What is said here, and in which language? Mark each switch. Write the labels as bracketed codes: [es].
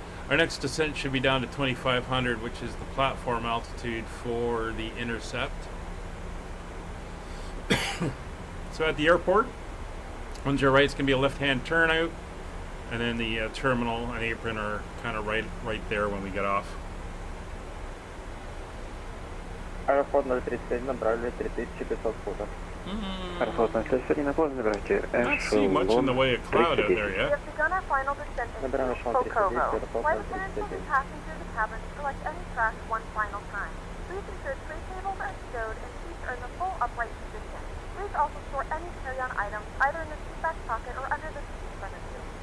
[en] Our next descent should be down to 2,500, which is the platform altitude for the intercept. So at the airport, 10 right is going to be a left-hand turnout, and then the terminal and apron are kind of right there when we get off. [ru] Аэрофлот 037, набрали 3500 футов. Аэрофлот 037, набрали [en] Not see much in the way of cloud out there We yet. have begun our final descent into Pokovo. Flight attendants will be passing through the cabin to select any track one final time. Please ensure tray tables are stowed and seats are in the full upright position. Please also store any carry-on items either in the seat back pocket or under the seat in front of you.